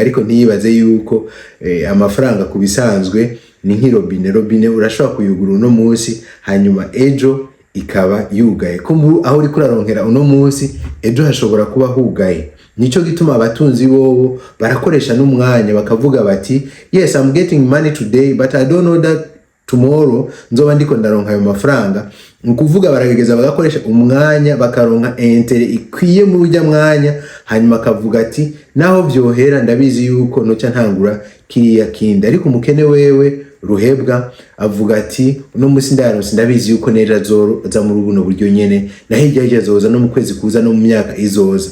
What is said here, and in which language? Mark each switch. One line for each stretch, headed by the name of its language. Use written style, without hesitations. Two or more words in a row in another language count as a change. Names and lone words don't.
Rundi: Ariko ntiyibaze yuko amafaranga kubisanzwe ni nk'irobine urashobora kuyugura uno munsi hanyuma ejo ikaba yugaye. Kumbu aho uri kuraronkera uno munsi ejo hashobora kuba hugaye. Nico gituma abatunzi bobo barakoresha n'umwanya bakavuga bati
English: yes, I'm getting money today but I don't know that tomorrow
Rundi: nzoba ndiko ndaronka ayo mafaranga. Nukuvuga baragegeza bagakoresha umwanya bakaronka entere ikwiye mu burya mwanya, hanyuma akavuga ati naho vyohera ndabizi yuko noca ntangura kiriya kindi. Ariko umukene wewe ruhebwa avuga ati uno musi ndaronse ndabizi yuko neja zoza muri buno buryo nyene, na hirya zoza no mu kwezi kuza no mu myaka izoza.